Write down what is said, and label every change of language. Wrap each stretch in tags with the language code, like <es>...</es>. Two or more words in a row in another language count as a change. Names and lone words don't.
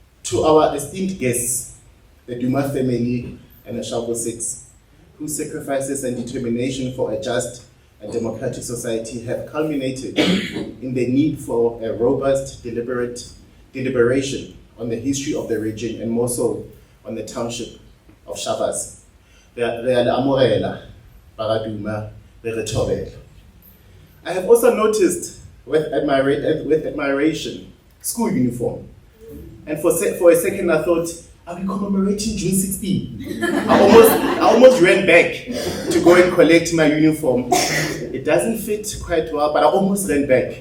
<en>To our esteemed guests, the Duma family and the Sharpeville Six, whose sacrifices and determination for a just and democratic society have culminated in the need for a robust, deliberation on the history of the region and more so on the township of Shavas.</en> <st>Re a le amohela, Payi Duma, re re thobela.</st> <en>I have also noticed with admiration school uniform. And for a second I thought, are we commemorating June 16? I almost ran back to go and collect my uniform. It doesn't fit quite well, but I almost ran back.</en>